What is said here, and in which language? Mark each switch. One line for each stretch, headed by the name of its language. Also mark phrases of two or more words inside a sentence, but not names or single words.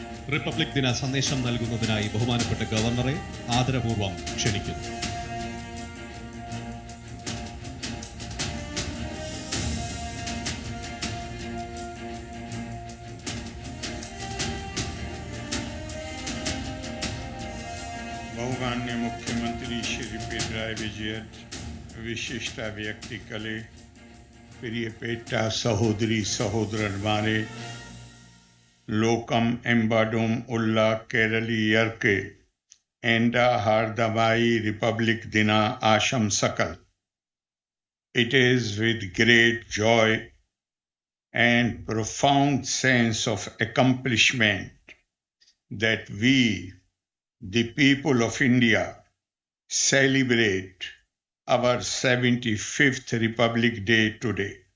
Malayalam: റിപ്പബ്ലിക് ദിന സന്ദേശം നൽകുന്നതിനായി ബഹുമാനപ്പെട്ട ഗവർണറെ ആദരപൂർവ്വം ക്ഷണിക്കുന്നു. ബഹുമാന്യ മുഖ്യമന്ത്രി ശ്രീ പിണറായി വിജയൻ, വിശിഷ്ട വ്യക്തികളേ, പ്രിയപ്പെട്ട സഹോദരീ സഹോദരന്മാരേ, ലോകം എമ്പാടും ഉള്ള കേരളീയർക്ക് എന്റെ ഹാർദ്ദമായ റിപ്പബ്ലിക് ദിന ആശംസകൾ.
English: It is with great joy and profound sense of accomplishment that we, the people of India, celebrate our 75th Republic Day today.